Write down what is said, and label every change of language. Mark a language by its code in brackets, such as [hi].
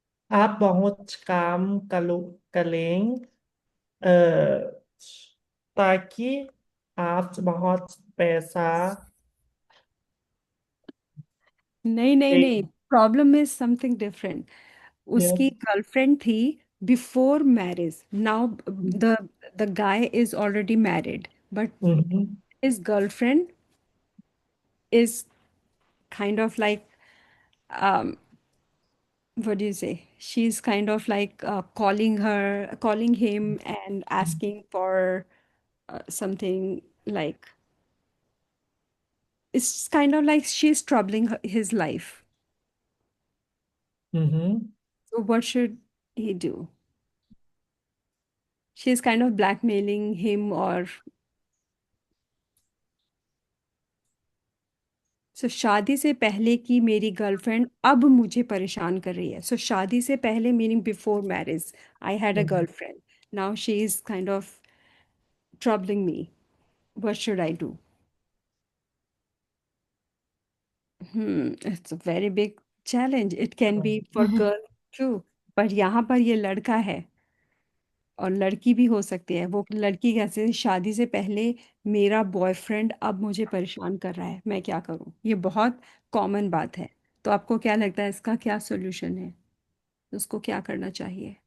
[hi] आप बहुत काम करो करें, अ, ताकि आप बहुत पैसा नहीं नहीं दे। [en] नहीं, problem is something different. [hi] उसकी गर्लफ्रेंड थी [en] Before marriage, now the the guy is already married, but hmm. his girlfriend is kind of like, um, what do you say? She's kind of like calling him and asking for something like, it's kind of like she's troubling his life. Hmm. So what should he do? She's kind of blackmailing him, or [hi] सो शादी से पहले [en] की मेरी गर्लफ्रेंड अब मुझे परेशान कर रही है। सो शादी से पहले meaning before marriage I had a girlfriend, now she is kind of troubling me. What should I do? It's a very big challenge. It can be for girl too. [hi] पर यहाँ पर ये लड़का है और लड़की भी हो सकती है। वो लड़की कैसे, शादी से पहले मेरा बॉयफ्रेंड अब मुझे परेशान कर रहा है, मैं क्या करूँ। ये बहुत कॉमन बात है। तो आपको क्या लगता है इसका क्या सॉल्यूशन है, उसको क्या करना चाहिए।